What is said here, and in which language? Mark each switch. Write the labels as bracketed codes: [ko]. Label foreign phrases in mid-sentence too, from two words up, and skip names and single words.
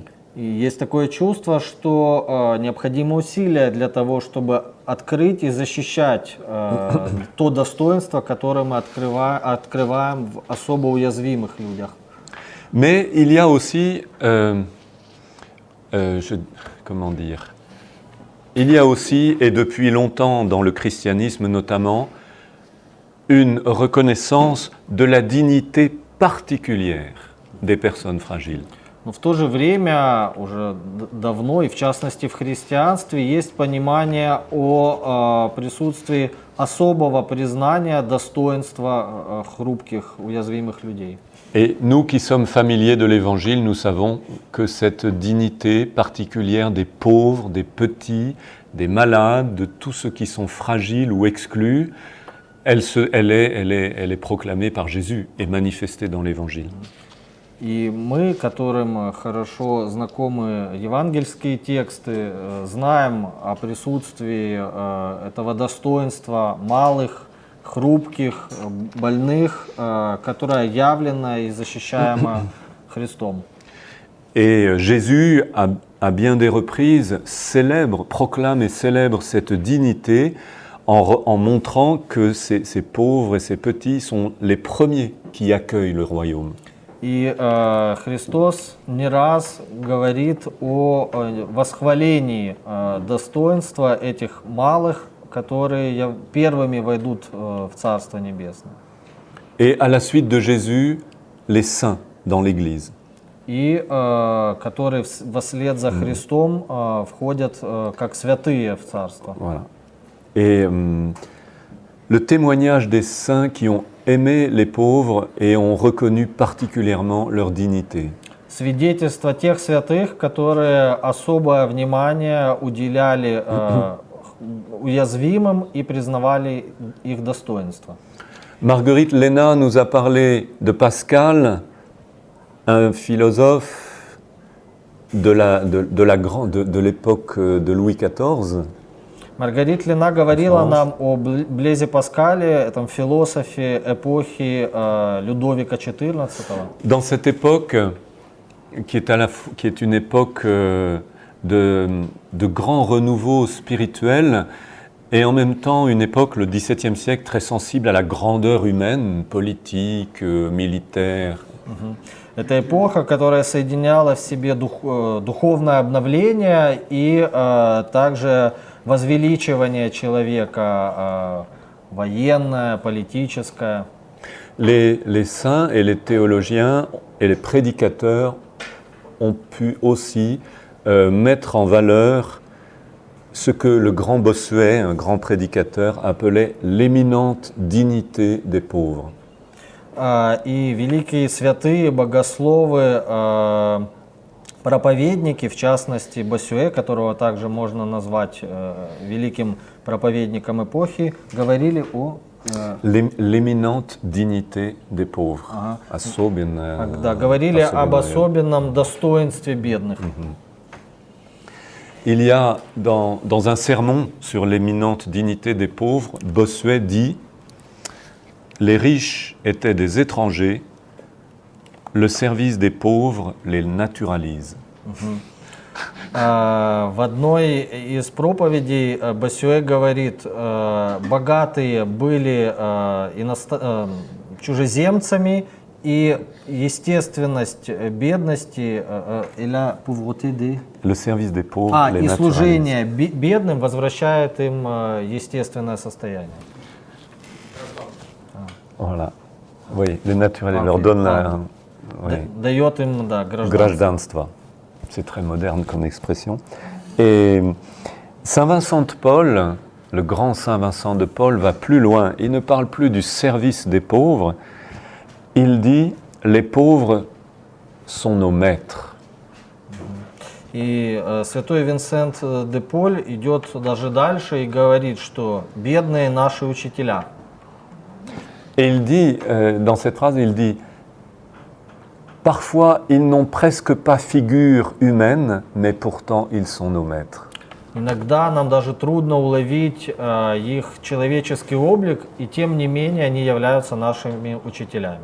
[ru] И есть такое чувство, что необходимо усилия для того, чтобы открыть и защищать то достоинство, которое мы открываем в особо уязвимых людях. [fr] Mais il y a aussi, il y a aussi, et depuis longtemps dans le christianisme notamment, une reconnaissance de la dignité particulière des personnes fragiles. [ru] Но в то же время, уже давно, и в частности в христианстве, есть понимание о присутствии особого признания достоинства хрупких, уязвимых людей. [fr] Et nous qui sommes familiers de l'Évangile, nous savons que cette dignité particulière des pauvres, des petits, des malades, de tous ceux qui sont fragiles ou exclus, elle est proclamée par Jésus et manifestée dans l'Évangile. [ru] И мы, которым хорошо знакомы евангельские тексты, знаем о присутствии этого достоинства малых, хрупких, больных, которое явлено и защищаемо Христом. [fr] Et Jésus, à bien des reprises, proclame et célèbre cette dignité en montrant que ces pauvres et ces petits sont les premiers qui accueillent le royaume. [ru] И Христос не раз говорит о восхвалении достоинства этих малых, которые первыми войдут в Царство Небесное. [fr] Et à la suite de Jésus, les saints dans l'Église. [ru] И которые вслед за Христом входят как святые в Царство. [fr] Voilà. Et le témoignage des saints qui ont aimé les pauvres et ont reconnu particulièrement leur dignité. [ru] Свидетельство тех святых, которые особое внимание уделяли уязвимым и признавали их достоинство. [fr] Marguerite Léna nous a parlé de Pascal, un philosophe de l'époque de Louis XIV. [ru] Маргарит Лена говорила нам о Блезе Паскале, этом философе эпохи Людовика XIV. [fr] Dans cette époque, qui est une époque de grand renouveau spirituel et en même temps une époque, le XVIIe siècle, très sensible à la grandeur humaine, politique, militaire. [ru] Это эпоха, которая соединяла в себе духовное обновление и также возвеличивание человека, военное, политическое. [fr] Les saints et les théologiens et les prédicateurs ont pu aussi mettre en valeur ce que le grand Bossuet, un grand prédicateur, appelait l'éminente dignité des pauvres. [ru] И великие святые, богословы, проповедники, в частности Боссюэ, которого также можно назвать великим проповедником эпохи, говорили о... [fr] L'éminente dignité des pauvres. [ru] Да, говорили об особенном достоинстве бедных. [fr] Il y a dans un sermon sur l'éminente dignité des pauvres, Bossuet dit « Les riches étaient des étrangers, le service des pauvres les naturalise. » [ru] В одной из проповедей Боссюэ говорит, богатые были чужеземцами, и естественность бедности, [fr] Le service des pauvres les [ru] и [fr] naturalise. [ru] служение бедным возвращает им естественное состояние. [fr] Voilà. Oui, les naturalistes leur donnent la... Oui. [ru] Дает им, да, гражданство. Гражданство. [fr] C'est très moderne comme expression. Et Saint Vincent de Paul, le grand Saint Vincent de Paul, va plus loin. Il ne parle plus du service des pauvres. Il dit « Les pauvres sont nos maîtres ». [ru] И святой Винсент де Поль идет даже дальше и говорит, что бедные наши учителя. [fr] Et il dit, dans cette phrase, il dit « Parfois, ils n'ont presque pas figure humaine, mais pourtant, ils sont nos maîtres. » [ru] Иногда нам даже трудно уловить их человеческий облик, и тем не менее они являются нашими учителями.